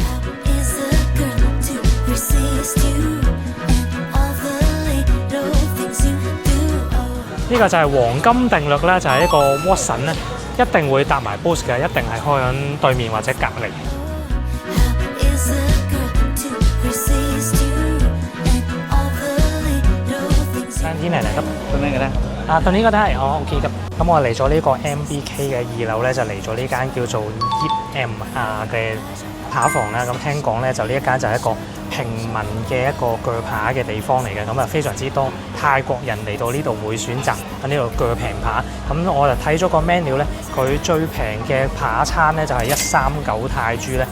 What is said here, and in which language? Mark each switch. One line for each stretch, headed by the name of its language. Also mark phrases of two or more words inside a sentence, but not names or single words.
Cantonese: 呢個就係黃金定律啦，就係一個 Watson 咧，一定會搭埋 Boost 嘅，一定係開喺對面或者隔離。啲嚟咁做咩嘅咧？
Thai: ตัวนี้ก็ได้อ๋อโอเคครับ
Cantonese: 咁我嚟咗呢個 MBK 嘅2樓咧，就嚟咗呢間叫做 Eve M R 嘅扒房啦。咁聽講咧，就呢一間就係一個平民嘅一個鋸扒嘅地方嚟嘅，咁啊非常之多泰國人嚟到呢度會選擇喺呢度鋸平扒。咁我就睇咗個 menu 咧，佢最平嘅扒餐咧就係139泰銖咧。